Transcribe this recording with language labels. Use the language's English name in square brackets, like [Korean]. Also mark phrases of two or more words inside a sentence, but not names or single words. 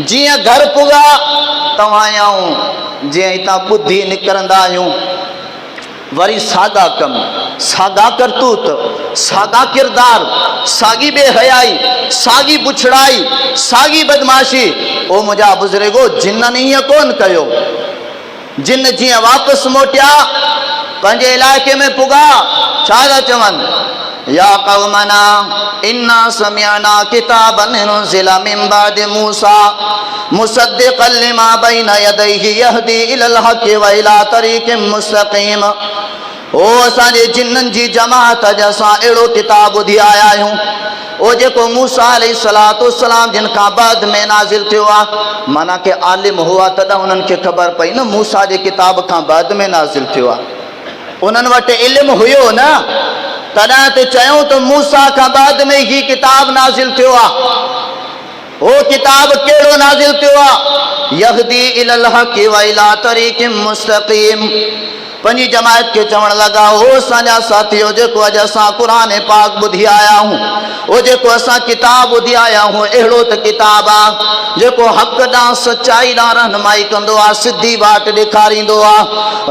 [Sindhi] जीअं घर पुॻा तव्हां आऊं, जीअं हितां ॿुधी निकिरंदा आहियूं, वरी साॻा कम, साॻा करतूत, साॻा किरदार, साॻी बेहयाई, साॻी बुछड़ाई, साॻी बदमाशी। ओ मुंहिंजा बुज़ुर्गो, जिन्हनि ईअं कोन कयो। जिन जीअं वापसि मोटिया, पंहिंजे इलाइक़े में पुॻा, छा था चवनि, [Arabic] يا قومنا إنا سمعنا كتابا أنزل من بعد موسى مصدقا لما بين يديه يهدي إلى الحق وإلى طريق مستقيم. [Sindhi] ओ असांजे जिन्ननि जी जमात अॼु असां अहिड़ो किताब ॿुधी आया आहियूं, ओ जेको मूसा अलैहिस्सलाम जिन खां बाद में नाज़िल थियो आहे। माना के आलिम हुआ तॾहिं उन्हनि खे ख़बर पई न मूसा जे किताब खां बाद में नाज़िल थियो आहे। उन्हनि वटि इल्मु हुयो न, तॾहिं त चयूं त मूसा खां बाद में ही किताब नाज़िल थियो आहे। वो किताब कहिड़ो नाज़िल थियो आहे, [Arabic] يهدي إلى الحق وإلى طريق مستقيم. [Sindhi] पंहिंजी जमायत खे चवण लॻा, हो असांजा साथियो, जेको अॼु असां क़ुरान पाक ॿुधी आया आहियूं, उहो जेको असां किताब ॿुधी आया आहियूं, अहिड़ो त किताब आहे जेको हक़ ॾांहुं सचाई ॾांहुं रहनुमाई कंदो आहे, सिधी वाट ॾेखारींदो आहे।